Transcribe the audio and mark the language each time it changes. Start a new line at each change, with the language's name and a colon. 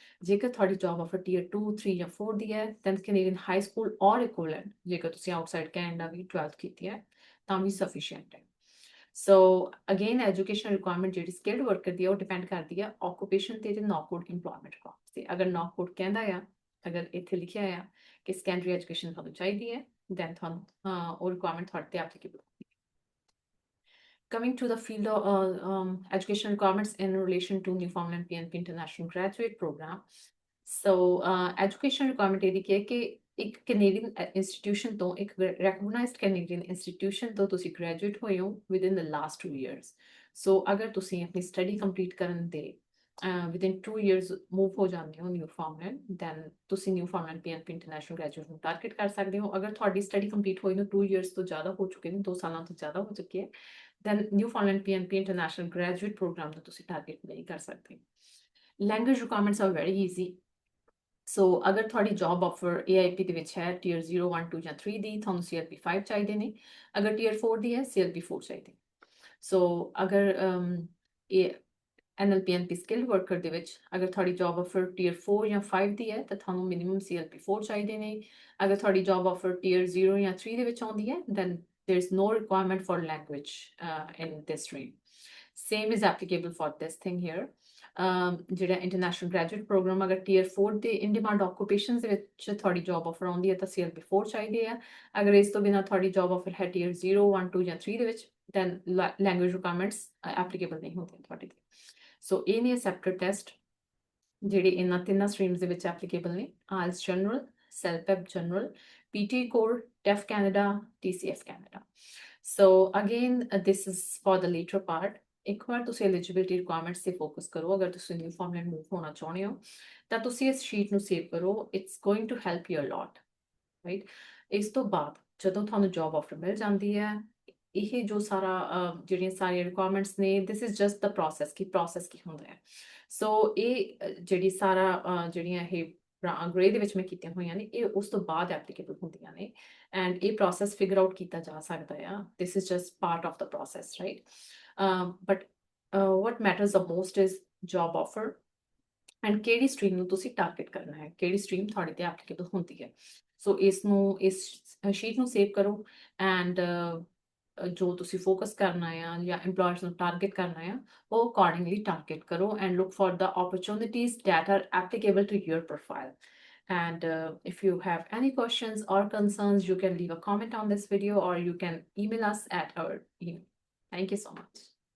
Punjabi: ਜੇਕਰ ਤੁਹਾਡੀ job offer tier 2, 3 ਜਾਂ 4 ਦੀ ਹੈ, ਦੈਨ ਕੈਨੇਡੀਅਨ ਹਾਈ ਸਕੂਲ ਔਰ ਇਕੁਇਵਲੈਂਟ, ਜੇਕਰ ਤੁਸੀਂ ਆਊਟਸਾਈਡ ਕੈਨੇਡਾ ਵੀ 12th ਕੀਤੀ ਹੈ ਤਾਂ ਵੀ ਸਫੀਸ਼ੀਐਂਟ ਹੈ। ਸੋ ਅਗੇਨ ਐਜੂਕੇਸ਼ਨ ਰਿਕੁਆਇਰਮੈਂਟ ਜਿਹੜੀ ਸਕਿਲਡ ਵਰਕਰ ਦੀ ਹੈ ਉਹ ਡਿਪੈਂਡ ਕਰਦੀ ਹੈ ਆਕੂਪੇਸ਼ਨ ਤੇ ਨੌਕਆਊਟ ਇੰਪਲੋਇਮੈਂਟ ਰਿਕੁਆਇਰਮੈਂਟ ਤੇ। ਅਗਰ ਨੌਕਆਊਟ ਕਹਿੰਦਾ ਆ, ਅਗਰ ਇੱਥੇ ਲਿਖਿਆ ਆ ਕਿ ਸੈਕੰਡਰੀ ਐਜੂਕੇਸ਼ਨ ਤੁਹਾਨੂੰ ਚਾਹੀਦੀ ਹੈ, ਦੈਨ ਤੁਹਾਨੂੰ ਉਹ ਰਿਕੁਆਇਰਮੈਂਟ ਤੁਹਾਡੇ ਤੇ applicable.
English: Coming to the field of education requirements in relation to Newfoundland PNP International Graduate Program. So education requirement
Punjabi: ਇਹਦੀ ਕੀ ਹੈ ਕਿ ਇੱਕ ਕੈਨੇਡੀਅਨ ਇੰਸਟੀਟਿਊਸ਼ਨ ਤੋਂ, ਇੱਕ ਰੈਕਗਨਾਈਜ਼ਡ ਕੈਨੇਡੀਅਨ ਇੰਸਟੀਟਿਊਸ਼ਨ ਤੋਂ ਤੁਸੀਂ ਗ੍ਰੈਜੂਏਟ ਹੋਏ ਹੋ
English: Within the last 2 years।
Punjabi: ਸੋ ਅਗਰ ਤੁਸੀਂ ਆਪਣੀ ਸਟੱਡੀ ਕੰਪਲੀਟ ਕਰਨ ਦੇ
English: within 2 years
Punjabi: ਮੂਵ ਹੋ ਜਾਂਦੇ ਹੋ ਨਿਊਫਾਊਂਡਲੈਂਡ, ਦੈਨ ਤੁਸੀਂ ਨਿਊਫਾਊਂਡਲੈਂਡ PNP ਇੰਟਰਨੈਸ਼ਨਲ ਗ੍ਰੈਜੂਏਟ ਨੂੰ ਟਾਰਗੇਟ ਕਰ ਸਕਦੇ ਹੋ। ਅਗਰ ਤੁਹਾਡੀ ਸਟੱਡੀ ਕੰਪਲੀਟ ਹੋਈ ਨੂੰ
English: 2 years
Punjabi: ਤੋਂ ਜ਼ਿਆਦਾ ਹੋ ਚੁੱਕੇ ਨੇ, 2 ਸਾਲਾਂ ਤੋਂ ਜ਼ਿਆਦਾ ਹੋ ਚੁੱਕੇ ਹੈ, then Newfoundland PNP International Graduate Program ਦਾ ਤੁਸੀਂ ਟਾਰਗੇਟ ਨਹੀਂ ਕਰ ਸਕਦੇ।
English: Language requirements are very easy.
Punjabi: ਸੋ ਅਗਰ ਤੁਹਾਡੀ ਜੌਬ ਆਫਰ AIP ਦੇ ਵਿੱਚ ਹੈ ਟੀਅਰ 0, 1, 2 ਜਾਂ 3 ਦੀ, ਤੁਹਾਨੂੰ CLP 5 ਚਾਹੀਦੇ ਨੇ। ਅਗਰ ਟੀਅਰ 4 ਦੀ ਹੈ, CLP 4 ਚਾਹੀਦੇ। ਸੋ ਅਗਰ NLPNP ਸਕਿਲਡ ਵਰਕਰ ਦੇ ਵਿੱਚ ਅਗਰ ਤੁਹਾਡੀ ਜੌਬ ਆਫਰ ਟੀਅਰ 4 ਜਾਂ 5 ਦੀ ਹੈ ਤਾਂ ਤੁਹਾਨੂੰ ਮਿਨੀਮਮ CLP 4 ਚਾਹੀਦੇ ਨੇ। ਅਗਰ ਤੁਹਾਡੀ ਜੌਬ ਆਫਰ ਟੀਅਰ 0 ਜਾਂ 3 ਦੇ ਵਿੱਚ ਆਉਂਦੀ ਹੈ,
English: then there's no requirement for language in this stream. Same is applicable for this thing here.
Punjabi: ਜਿਹੜਾ ਇੰਟਰਨੈਸ਼ਨਲ ਗ੍ਰੈਜੂਏਟ ਪ੍ਰੋਗਰਾਮ ਅਗਰ ਟੀਅਰ 4 ਦੇ ਇਨ ਡਿਮਾਂਡ ਆਕੂਪੇਸ਼ਨਸ ਦੇ ਵਿੱਚ ਤੁਹਾਡੀ ਜੌਬ ਆਫਰ ਆਉਂਦੀ ਹੈ ਤਾਂ CLP 4 ਚਾਹੀਦੇ ਆ। ਅਗਰ ਇਸ ਤੋਂ ਬਿਨਾਂ ਤੁਹਾਡੀ ਜੌਬ ਆਫਰ ਹੈ ਟੀਅਰ 0, 1, 2 ਜਾਂ 3 ਦੇ ਵਿੱਚ,
English: then language requirements applicable
Punjabi: ਨਹੀਂ ਹੁੰਦੀਆਂ ਤੁਹਾਡੇ ਤੇ। ਸੋ ਇਹ ਨੇ ਸੈਪਰੇਟ ਟੈਸਟ ਜਿਹੜੇ ਇਹਨਾਂ ਤਿੰਨਾਂ ਸਟਰੀਮਸ ਦੇ ਵਿੱਚ ਐਪਲੀਕੇਬਲ ਨੇ: IELTS general, SELPEP general, PT core, TEF Canada, TCF Canada.
English: So again, this is for the later part.
Punjabi: ਇੱਕ ਵਾਰ ਤੁਸੀਂ ਐਲੀਜੀਬਿਲਿਟੀ ਰਿਕੁਆਇਰਮੈਂਟਸ ਤੇ ਫੋਕਸ ਕਰੋ। ਅਗਰ ਤੁਸੀਂ ਨਿਊਫਾਊਂਡਲੈਂਡ ਮੂਵ ਹੋਣਾ ਚਾਹੁੰਦੇ ਹੋ ਤਾਂ ਤੁਸੀਂ ਇਸ ਸ਼ੀਟ ਨੂੰ ਸੇਵ ਕਰੋ।
English: It's going to help you a lot, right.
Punjabi: ਇਸ ਤੋਂ ਬਾਅਦ ਜਦੋਂ ਤੁਹਾਨੂੰ ਜੌਬ ਆਫਰ ਮਿਲ ਜਾਂਦੀ ਹੈ, ਇਹ ਜੋ ਸਾਰਾ ਜਿਹੜੀਆਂ ਸਾਰੀਆਂ ਰਿਕੁਆਇਰਮੈਂਟਸ ਨੇ,
English: this is just the process
Punjabi: ਕੀ ਹੁੰਦਾ ਹੈ। ਸੋ ਇਹ ਜਿਹੜੀ ਸਾਰਾ ਜਿਹੜੀਆਂ ਇਹ ਗ੍ਰੇ ਦੇ ਵਿੱਚ ਮੈਂ ਕੀਤੀਆਂ ਹੋਈਆਂ ਨੇ, ਇਹ ਉਸ ਤੋਂ ਬਾਅਦ ਐਪਲੀਕੇਬਲ ਹੁੰਦੀਆਂ ਨੇ ਐਂਡ ਇਹ ਪ੍ਰੋਸੈਸ ਫਿਗਰ ਆਊਟ ਕੀਤਾ ਜਾ ਸਕਦਾ ਆ।
English: This is just part of the process, right. But what matters the most is job offer
Punjabi: and ਕਿਹੜੀ ਸਟਰੀਮ ਨੂੰ ਤੁਸੀਂ ਟਾਰਗੇਟ ਕਰਨਾ ਹੈ, ਕਿਹੜੀ ਸਟਰੀਮ ਤੁਹਾਡੇ ਤੇ ਐਪਲੀਕੇਬਲ ਹੁੰਦੀ ਹੈ। ਸੋ ਇਸ ਸ਼ੀਟ ਨੂੰ ਸੇਵ ਕਰੋ ਐਂਡ ਜੋ ਤੁਸੀਂ ਫੋਕਸ ਕਰਨਾ ਆ ਜਾਂ EMPLOYERS ਨੂੰ ਟਾਰਗੇਟ ਕਰਨਾ ਆ, ਉਹ ਅਕੋਰਡਿੰਗਲੀ ਟਾਰਗੇਟ ਕਰੋ and
English: Look for the opportunities that are applicable to your profile. And if you have any questions or concerns, you can leave a comment on this video or you can email us at our email. Thank you so much.